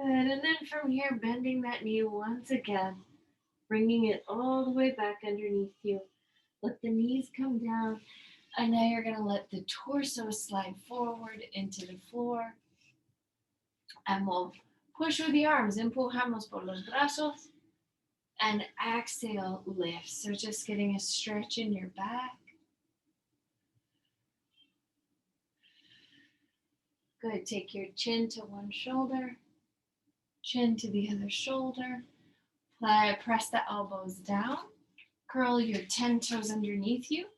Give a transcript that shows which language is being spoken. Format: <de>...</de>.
<en>And then from here, bending that knee once again, bringing it all the way back underneath you. Let the knees come down. And now you're going to let the torso slide forward into the floor. And we'll push with the arms.</en> <es>Empujamos por los brazos.</es> <en>And exhale, lift. So just getting a stretch in your back. Good. Take your chin to one shoulder, chin to the other shoulder. Press the elbows down. Curl your 10 toes underneath you.</en>